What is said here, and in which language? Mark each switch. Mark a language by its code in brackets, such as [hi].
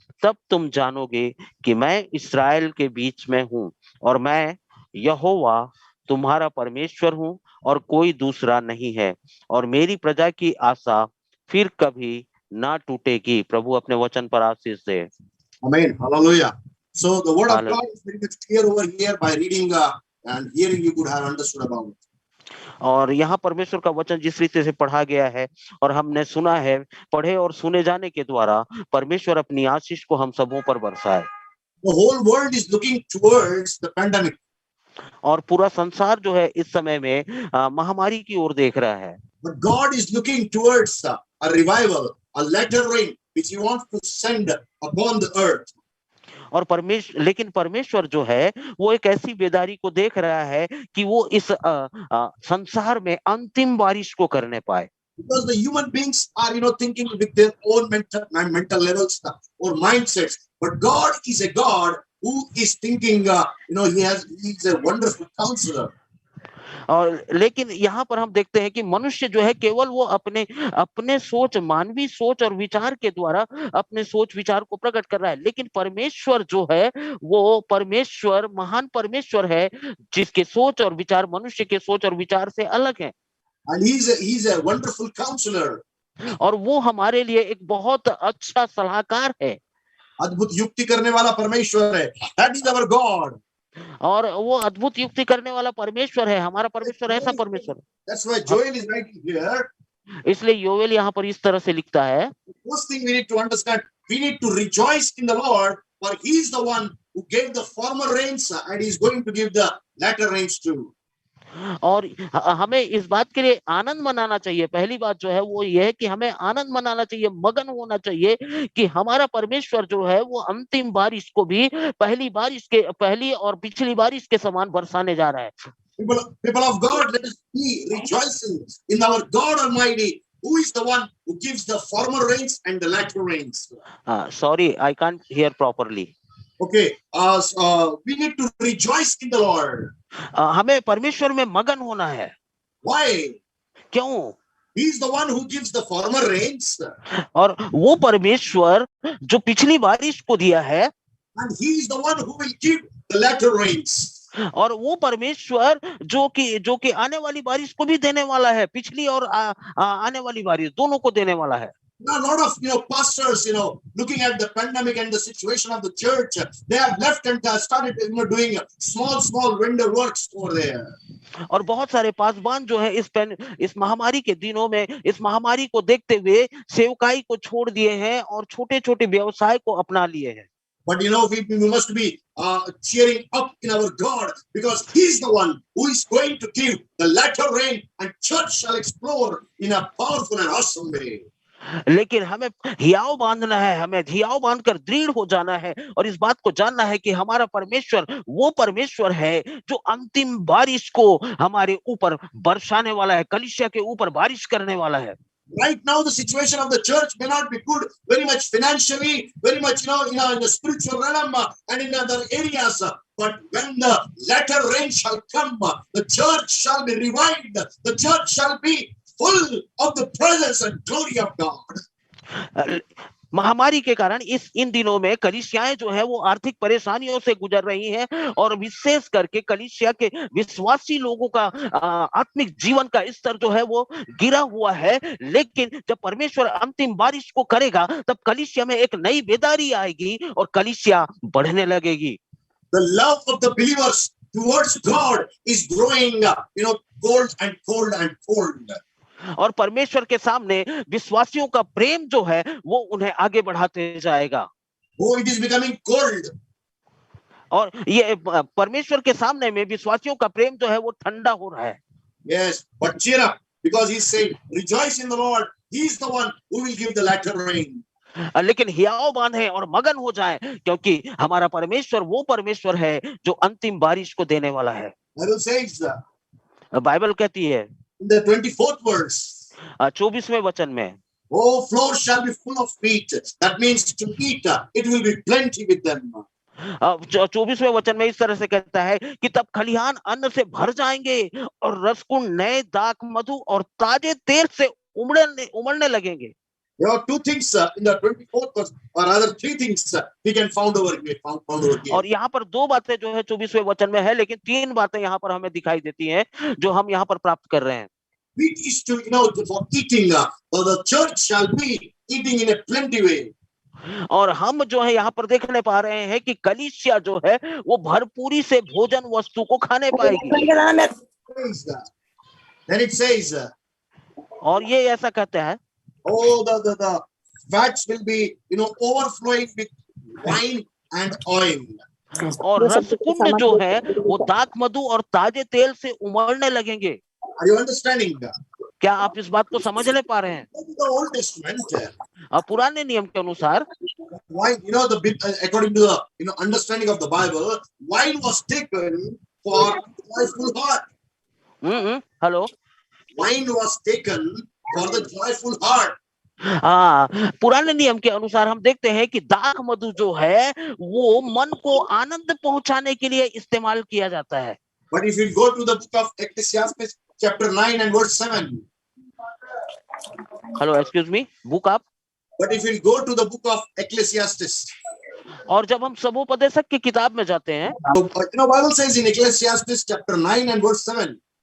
[hi] तब तुम जानोगे कि मैं इस्राएल के बीच में हूँ और मैं यहोवा तुम्हारा परमेश्वर हूँ और कोई दूसरा नहीं है, और मेरी प्रजा की आशा फिर कभी ना टूटेगी। प्रभु अपने वचन पर आशीष दे। [en] Amen. Hallelujah. So the word of God is very much clear over here. By reading and hearing, you could have understood about it. [hi] और यहाँ परमेश्वर का वचन जिस रीति से पढ़ा गया है और हमने सुना है, पढ़े और सुने जाने के द्वारा परमेश्वर अपनी आशीष को हम सबों पर बरसाए। [en] The whole world is looking towards the pandemic. [hi] और पूरा संसार जो है इस समय में महामारी की ओर देख रहा है। [en] But God is looking towards a revival, a latter rain, which He wants to send upon the earth. [hi] और लेकिन परमेश्वर जो है वो एक ऐसी बेदारी को देख रहा है कि वो इस संसार में अंतिम बारिश को करने पाए। [en] Because the human beings are, thinking with their own mental levels or mindsets, but God is a God who is thinking, He is a wonderful counselor. [hi] और लेकिन यहाँ पर हम देखते हैं कि मनुष्य जो है केवल वो अपने अपने सोच, मानवीय सोच और विचार के द्वारा अपने सोच विचार को प्रकट कर रहा है, लेकिन परमेश्वर जो है वो परमेश्वर महान परमेश्वर है जिसके सोच और विचार मनुष्य के सोच और विचार से अलग है। [en] And he's a wonderful counselor. [hi] और वो हमारे लिए एक बहुत अच्छा सलाहकार है अद्भुत युक्ति करने वाला परमेश्वर है. [en] That is our God. [hi] और वो अद्भुत युक्ति करने वाला परमेश्वर है, हमारा परमेश्वर ऐसा परमेश्वर [en] That's why [hi] है। [en] Joel is writing here. [hi] इसलिए योवेल यहाँ पर इस तरह से लिखता है, [en] First thing we need to understand, we need to rejoice in the Lord, for He is the one who gave the former rains, and He is going to give the latter rains too. [hi] और हमें इस बात के लिए आनंद मनाना चाहिए। पहली बात जो है वो ये है कि हमें आनंद मनाना चाहिए, मगन होना चाहिए कि हमारा परमेश्वर जो है वो अंतिम बारिश को भी पहली और पिछली बारिश के समान बरसाने जा रहा है। [en] People of God, let us be rejoicing in our God Almighty, who is the one who gives the former rains and the latter rains. Sorry, I can't hear properly. Okay, we need to rejoice in the Lord. [hi] हमें परमेश्वर में मगन होना है। [en] Why? [hi] क्यों? [en] He is the one who gives the former rains, [hi] और वो परमेश्वर जो पिछली बारिश को दिया है, [en] and He is the one who will give the latter rains. [hi] और वो परमेश्वर जो कि आने वाली बारिश को भी देने वाला है, पिछली और आने वाली बारिश दोनों को देने वाला है। [en] Now, a lot of pastors, looking at the pandemic and the situation of the church, they have left and started doing small vendor works over there. [hi] और बहुत सारे पासवान जो है इस महामारी के दिनों में इस महामारी को देखते हुए सेवकाई को छोड़ दिए हैं और छोटे छोटे व्यवसाय को अपना लिए हैं। [en] But we must be cheering up in our God, because He's the one who is going to give the latter rain, and church shall explore in a powerful and awesome way. [hi] लेकिन हमें हियाव बांधना है, हमें हियाव बांधकर दृढ़ हो जाना है और इस बात को जानना है कि हमारा परमेश्वर वो परमेश्वर है जो अंतिम बारिश को हमारे ऊपर बरसाने वाला है, कलीसिया के ऊपर बारिश करने वाला है। [en] Right now, the situation of the church may not be good very much financially, very much, in the spiritual realm and in other areas. But when the latter rain shall come, the church shall be revived. The church shall be full of the presence and glory of God. [hi] महामारी के कारण इन दिनों में कलीसियाएं जो है वो आर्थिक परेशानियों से गुजर रही हैं और विशेष करके कलीसिया के विश्वासी लोगों का आत्मिक जीवन का स्तर जो है वो गिरा हुआ है। लेकिन जब परमेश्वर अंतिम बारिश को करेगा तब कलीसिया में एक नई बेदारी आएगी और कलीसिया बढ़ने लगेगी। [en] The love of the believers towards God is growing, cold and cold and cold. [hi] और परमेश्वर के सामने विश्वासियों का प्रेम जो है वो उन्हें आगे बढ़ाते जाएगा। [en] Oh, it is becoming cold. [hi] और ये परमेश्वर के सामने में विश्वासियों का प्रेम जो है वो ठंडा हो रहा है। [en] Yes, but cheer up, because He's saying, rejoice in the Lord. He is the one who will give the latter rain. [hi] लेकिन हियाव बांधे और मगन हो जाए क्योंकि हमारा परमेश्वर वो परमेश्वर है जो अंतिम बारिश को देने वाला है। [en] Bible says, [hi] बाइबल कहती है [en] in the 24th verse, [hi] 24वें वचन में, [en] oh, floors shall be full of meat. That means to eat, it will be plenty with them. [hi] 24वें वचन में इस तरह से कहता है कि तब खलिहान अन्न से भर जाएंगे और रसकुंड नए दाख मधु और ताजे तेल से उमड़ने लगेंगे। [en] There are two things in the 24th verse, or rather three things we can found over here. [hi] और यहाँ पर दो बातें जो है 24वें वचन में है, लेकिन तीन बातें यहाँ पर हमें दिखाई देती हैं जो हम यहाँ पर प्राप्त कर रहे हैं। [en] Wheat is to, for eating, or the church shall be eating in a plenty way. [hi] और हम जो है यहाँ पर देखने पा रहे हैं कि कलीसिया जो है वो भरपूरी से भोजन वस्तु को खाने पाएगी। [en] Then it says, [hi] और ये ऐसा कहते हैं, [en] oh, the vats will be, overflowing with wine and oil. [hi] और रसकुंड जो है वो दाख मधु और ताजे तेल से उमड़ने लगेंगे। [en] Are you understanding? [hi] क्या आप इस बात को समझ ले पा रहे हैं? [en] The Old Testament, [hi] पुराने नियम के अनुसार, [en] wine, according to the understanding of the Bible, wine was taken for joyful heart. Hello, Wine was taken for the joyful heart. [hi] पुराने नियम के अनुसार हम देखते हैं कि दाख मधु जो है वो मन को आनंद पहुंचाने के लिए इस्तेमाल किया जाता है। [en] But if you go to the book of Ecclesiastes, chapter 9 and verse 7. Hello excuse me, book आप। But if you go to the book of Ecclesiastes, [hi] और जब हम समुपदेशक की किताब में जाते हैं, [en] Bible says in Ecclesiastes chapter 9 and verse 7.